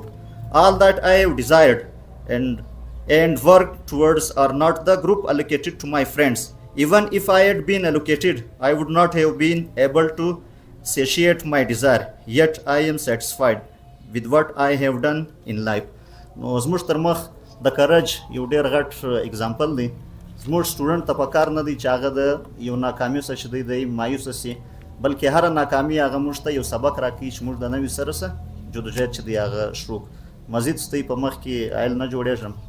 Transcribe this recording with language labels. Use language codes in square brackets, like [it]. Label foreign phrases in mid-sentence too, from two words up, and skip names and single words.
[en] All that I have desired and worked towards are not the group allocated to my friends. Even if I had been allocated, I would not have been able to satiate my desire. Yet I am satisfied with what I have done in life. [ps] نو زموږ تر مخ د کرج یو ډېر غټ اګزامپل دی. زموږ سټوډنټ ته پکار نه دی چې هغه د یو ناکامي څخه چې دی مایوسه سي، بلکې هره ناکامي هغه موږ ته یو سبق راکوي چې موږ د نوي سره څه جدوجہد چې دی هغه شروع. مزید ستاسو په مخ کې آیل نه جوړېږم.